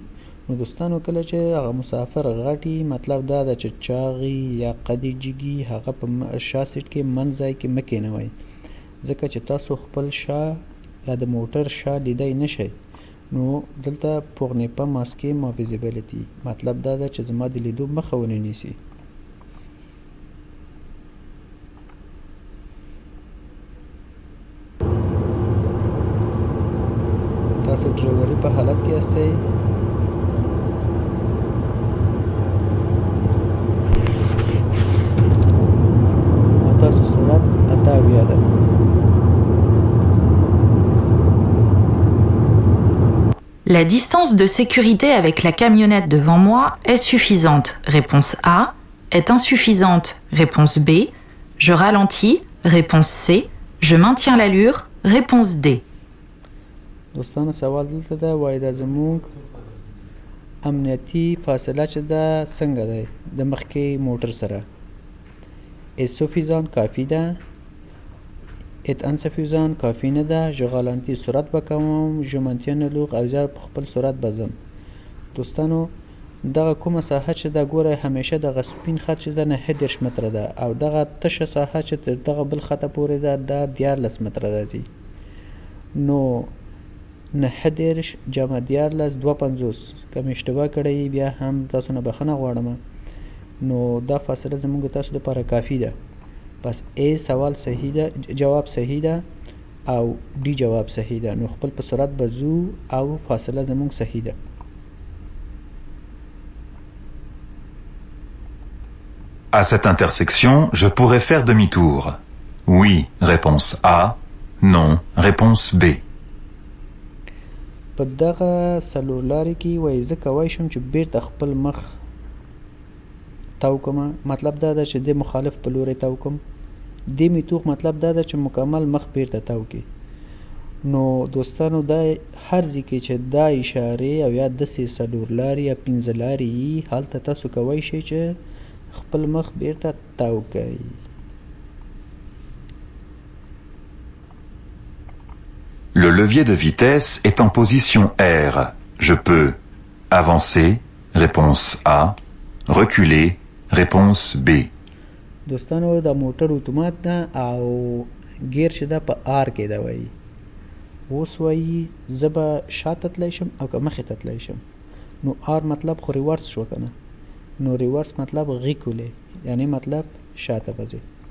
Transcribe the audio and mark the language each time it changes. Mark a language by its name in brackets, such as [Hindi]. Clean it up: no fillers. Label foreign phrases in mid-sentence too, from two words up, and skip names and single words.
[Pashto] نو دوستانو کله چې هغه مسافر غټي مطلب دا ده چې چاغي یا قدي جګي هغه په شا سیټ کې منځ ځای کې مه کېنوئ ځکه چې تاسو خپل شا یا د موټر شا لیدی نشئ. نو دلته [French] pour ne pas masquer ma visibility [Pashto] مطلب دا ده چې زما د لیدو مخه ونه نیسي. تاسو ډرایوري په حالت کې یاستئ او تاسو سرعت 88 ده. [French] La distance de sécurité avec la camionnette devant moi est suffisante. Réponse A. Est insuffisante. Réponse B. Je ralentis. Réponse C. Je maintiens l'allure. Réponse D. [Pashto] دوستانو سوال دلته ده وایي دا زموږ امنیتي فاصله چې ده څنګه دی د مخکې موټر سره [French] est suffisant [Pashto] کافي ده [French] est insuffisant [Pashto] کافي نه ده [French] je ralentis [Pashto] سرعت به کوم [French] je maintiens l'allure [Pashto] او زه په خپل سرعت به ځم. دوستانو دغه کومه ساحه چې ده ګوره همیشه دغه سپین خط چې ده 9 متره ده او دغه تشه ساحه چې تر دغه بل خطه پورې ده دا 14 متره راځي. نو 9 جمع 14 250 که مې اشتباه کړی بیا هم تاسو نه بخښنه غواړم. نو دا فاصله زموږ تاسو دپاره کافي ده. پس A سوال صحیح ده جواب صحیح ده او D جواب صحیح ده. نو خپل په سرعت به ځو او فاصله زموږ صحیح ده. [French] À cette intersection, je pourrais faire demi-tour. Oui, réponse A. Non, réponse B. [Pashto] په دغه څلور لارې کې وایي زه کولی شم چې بیرته خپل مخ تاو کړم. مطلب دا ده چې د مخالف په لوري تاو کړم. د میتوغ مطلب دا ده چې مکمل مخ بیرته تاو کړي. نو دوستانو دا هر ځای کې چې دا اشارې او یا داسې څلور لارې یا 15 لارې وي هلته تاسو کولی شئ چې خپل مخ بیرته تاو کړئ. [French] Le levier de vitesse est en position R. Je peux avancer, réponse A, reculer, réponse B. [Pashto] دوستانو دا موټر اتومات ده او ګیر چې ده په آر کې ده وایي. اوس وایي زه به شاته تلی شم او که مخې ته تلی شم. نو آر مطلب خو ریورس شو که نه. نو ریورس مطلب غیکولی یعنی مطلب شاته به ځې.